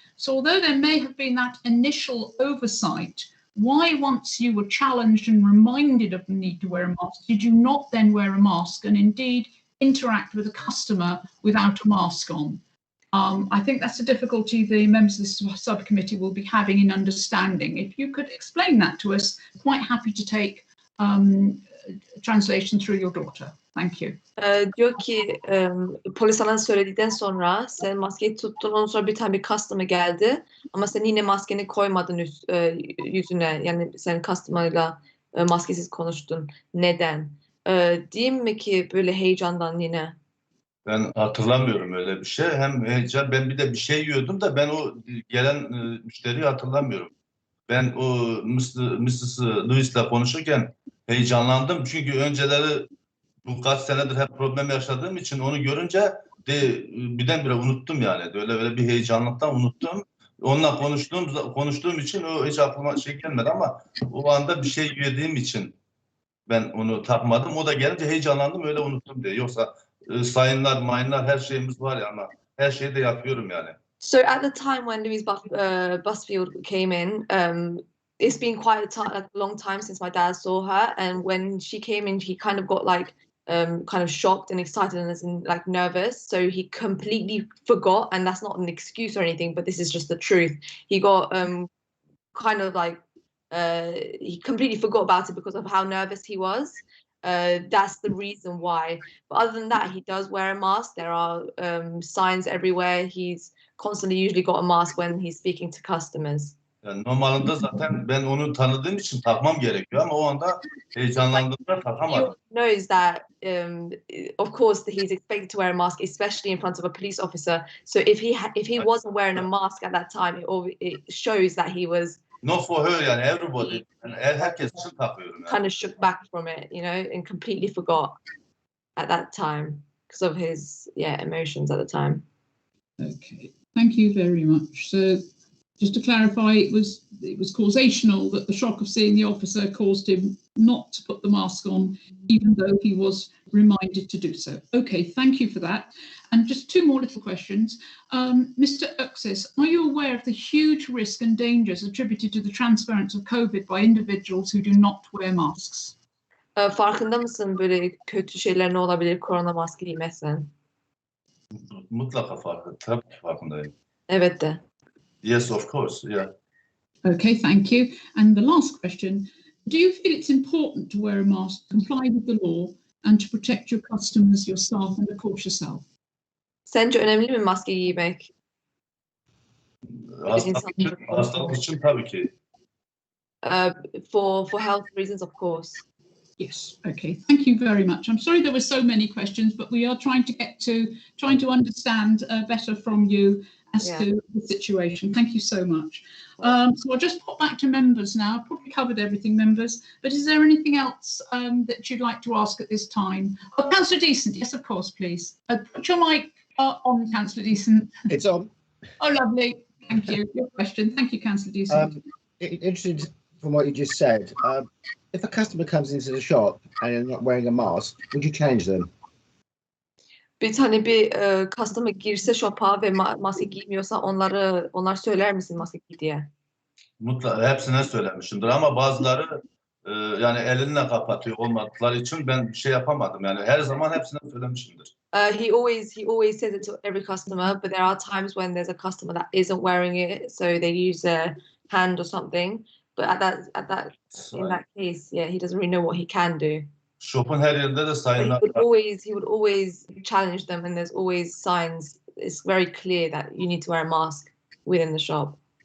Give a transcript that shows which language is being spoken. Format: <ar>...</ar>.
<en>So although there may have been that initial oversight, why, once you were challenged and reminded of the need to wear a mask, did you not then wear a mask and indeed interact with a customer without a mask on? I think that's a difficulty the members of this subcommittee will be having in understanding. If you could explain that to us, quite happy to take translation through your daughter. Thank you.</en> <tr>Diyor ki polis sana söyledikten sonra sen maskeyi tuttun, ondan sonra bir tane bir customer geldi ama sen yine maskeni koymadın yüzüne, yani sen customer'la maskesiz konuştun. Neden? Diyeyim mi ki böyle heyecandan yine? Ben hatırlamıyorum öyle bir şey. Hem heyecan, ben bir de bir şey yiyordum da ben o gelen müşteriyi hatırlamıyorum. Ben o Mrs. Lewis'la konuşurken heyecanlandım çünkü önceleri bu kaç senedir hep problem yaşadığım için onu görünce birdenbire unuttum yani. Öyle bir heyecanlıktan unuttum. Onunla konuştuğum için o hiç aklıma şey gelmedi ama o anda bir şey yediğim için ben onu takmadım. O da gelince heyecanlandım, öyle unuttum diye. Yoksa sayınlar, mayınlar her şeyimiz var ya, ama her şeyi de yapıyorum yani.</tr> <en>So at the time when Louise Busfield came in, it's been quite a long time since my dad saw her, and when she came in, he kind of got like kind of shocked and excited and like nervous, so he completely forgot, and that's not an excuse or anything, but this is just the truth. He got kind of like he completely forgot about it because of how nervous he was. That's the reason why. But other than that, he does wear a mask. There are signs everywhere. He's constantly usually got a mask when he's speaking to customers.</en> <tr>Yani normalinde zaten ben onu tanıdığım için takmam gerekiyor ama o anda heyecanlandığımda takamadım.</tr> <en>He knows that of course he's expected to wear a mask, especially in front of a police officer. So if he wasn't wearing a mask at that time, it shows that he was Not for her,</en> <tr>yani</tr> <en>everybody.</en> <tr>Yani herkes için takıyorum yani.</tr> <en>Kind of shook back from it, you know, and completely forgot at that time because of his emotions at the time. Okay, thank you very much. So just to clarify, it was causational, that the shock of seeing the officer caused him not to put the mask on, even though he was reminded to do so. Okay, thank you for that. And just two more little questions. Mr. Uxis, are you aware of the huge risk and dangers attributed to the transference of COVID by individuals who do not wear masks?</en> <tr>Farkında mısın böyle kötü şeyler ne olabilir korona maske giymezsen? Mutlaka tabii ki farkındayım. Evet de.</tr> <en>Yes, of course, yeah. Okay, thank you. And the last question, do you feel it's important to wear a mask, comply with the law and to protect your customers, your staff and of course yourself?</en> <tr>Sence önemli mi maske giymek? Hastalık için tabii ki.</tr> <en>For health reasons, of course. Yes, okay, thank you very much. I'm sorry there were so many questions, but we are trying to understand better from you as to the situation. Thank you so much. So I'll just pop back to members now. I've probably covered everything, members, but is there anything else that you'd like to ask at this time? Oh, Councillor Decent, yes, of course, please. Put your mic on, Councillor Decent. It's on. Oh, lovely. Thank you. Your question. Thank you, Councillor Decent. Interested from what you just said, if a customer comes into the shop and they're not wearing a mask, would you change them?</en> <tr>Bir tane bir customer girse shop'a ve maske giymiyorsa onlar söyler misin maske giy diye? Mutlaka hepsine söylemişimdir ama bazıları yani elinle kapatıyor olmadıkları için ben bir şey yapamadım. Yani her zaman hepsine söylemişimdir.</tr> <en>He always says it to every customer, but there are times when there's a customer that isn't wearing it, so they use a hand or something. But in that case, he doesn't really know what he can do.</en> <tr>Shop'un her yerinde de sayınlar.</tr> <en>He would always challenge them, and there's always signs. It's very clear that you need to wear a mask within the shop.</en>